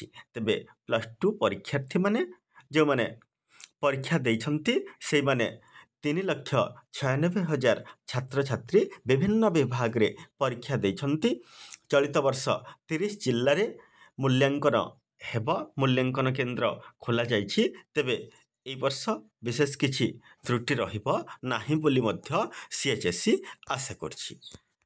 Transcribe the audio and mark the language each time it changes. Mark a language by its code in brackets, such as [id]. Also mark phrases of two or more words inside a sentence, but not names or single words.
[or] तेबे [en] plus two [or] ପରୀକ୍ଷାର୍ଥୀ ମାନେ ଯୋ ମାନେ ପରୀକ୍ଷା ଦେଇଛନ୍ତି ସେ ମାନେ 3,96,000 ଛାତ୍ର ଛାତ୍ରୀ ବିଭିନ୍ନ ବିଭାଗ ରେ ପରୀକ୍ଷା ଦେଇଛନ୍ତି। ଚଳିତ ବର୍ଷ 30 ଜିଲ୍ଲା ରେ ମୂଲ୍ୟାଙ୍କନ ହେବ, ମୂଲ୍ୟାଙ୍କନ କେନ୍ଦ୍ର ଖୋଲା ଯାଇଛି। तेबे এই ବର୍ଷ ବିଶେଷ କିଛି ତ୍ରୁଟି ରହିବ ନାହିଁ ବୋଲି ମଧ୍ୟ CHSE ଆଶା କରିଛି।